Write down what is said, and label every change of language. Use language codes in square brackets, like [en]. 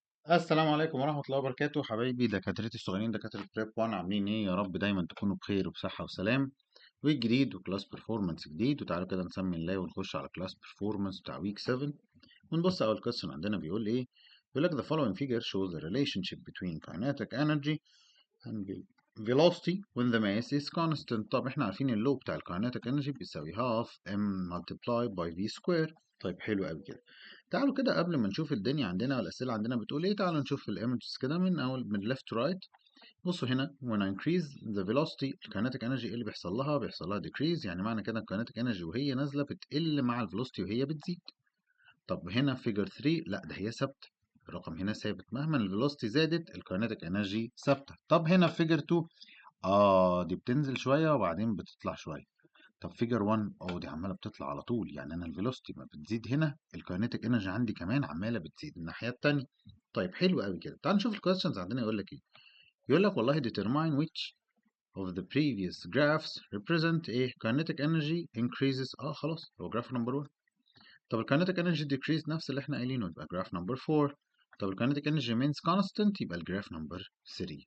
[ar] السلام عليكم ورحمة الله وبركاته حبايبي دكاترتي الصغيرين دكاترة بريب 1 عاملين ايه يا رب دايما تكونوا بخير وبصحة وسلام. ويك جديد وكلاس بيرفورمانس جديد وتعالوا كده نسمي الله ونخش على كلاس بيرفورمانس بتاع ويك 7 ونبص اول كويستشن عندنا بيقول ايه. بيقول لك [en] the following figure shows the relationship between kinetic energy and velocity when the mass is constant. [ar] طب احنا عارفين اللو بتاع الكايناتيك انرجي بيساوي [en] half m multiplied by v square. [ar] طيب حلو قوي كده. تعالوا كده قبل ما نشوف الدنيا عندنا والاسئله عندنا بتقول ايه، تعالوا نشوف الايمجز كده من اول من [en] left to right. [ar] بصوا هنا [en] when I increase the velocity [ar] الكايناتيك انرجي ايه اللي بيحصل لها؟ بيحصل لها decrease، يعني معنى كده الكايناتيك انرجي وهي نازله بتقل مع الفيلوسيتي وهي بتزيد. طب هنا فيجر 3 لا ده هي ثابته، الرقم هنا ثابت مهما الفيلوسيتي زادت الكايناتيك انرجي ثابته. طب هنا في فيجر 2 دي بتنزل شويه وبعدين بتطلع شويه. طب فيجر 1 دي عماله بتطلع على طول، يعني انا الفيلوسيتي ما بتزيد هنا الكاينيتيك انرجي عندي كمان عماله بتزيد الناحيه التانيه. طيب حلو قوي كده. تعال نشوف الكويستشنز عندنا يقول لك ايه. يقول لك والله [en] determine which of the previous graphs represent a kinetic energy increases. [ar] خلاص هو جراف نمبر 1. طب الكاينيتيك انرجي decrease نفس اللي احنا قايلينه يبقى جراف نمبر 4. طب الكاينيتيك انرجي [en] remains constant [ar] يبقى الجراف نمبر 3.